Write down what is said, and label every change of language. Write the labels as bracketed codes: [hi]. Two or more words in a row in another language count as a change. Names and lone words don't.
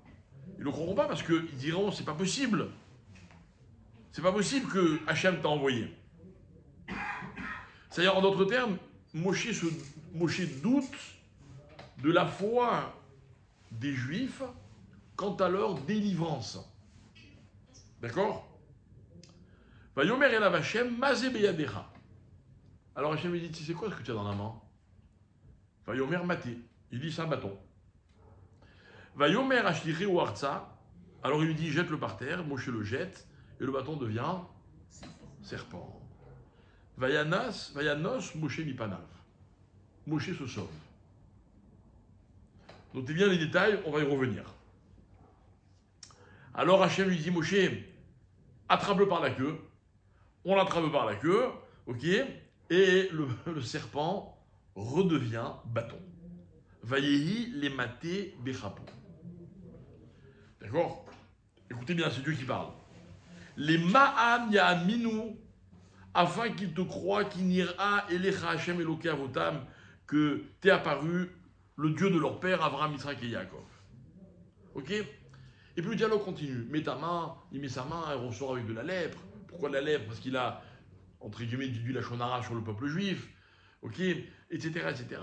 [fr] Ils ne le croiront pas parce qu'ils diront c'est pas possible. C'est pas possible que Hachem t'a envoyé. C'est-à-dire, en d'autres termes, Moshe doute de la foi des Juifs quant à leur délivrance. D'accord? [he] ויאמר אליו השם מזה בידך. [fr] Alors Hachem lui dit, tu sais quoi ce que tu as dans la main? [he] ויאמר מטה. [fr] Il dit, c'est un bâton. [he] ויאמר השליכהו ארצה. [fr] Alors il lui dit, jette-le par terre. Moshe le jette et le bâton devient serpent. [he] וינס משה מפניו. [fr] Moshe se sauve. Notez bien les détails, on va y revenir. Alors Hachem lui dit, Moshe, attrape-le par la queue. On l'attrape par la queue, ok, et le serpent redevient bâton. [he] ויהי למטה בכפו. [fr] D'accord? Écoutez bien, c'est Dieu qui parle. [he] למען יאמינו, [fr] afin qu'ils te croient [he] כי נראה אליך השם אלוקי אבותם, [fr] que t'es apparu le Dieu de leur père, Abraham, Yitzhak et Yaakov. Ok? Et puis le dialogue continue. Mets ta main, il met sa main, elle ressort avec de la lèpre. Pourquoi de la lèpre? Parce qu'il a, entre guillemets, du [he] לשון הרע [fr] sur le peuple juif. Ok? Etc. etc.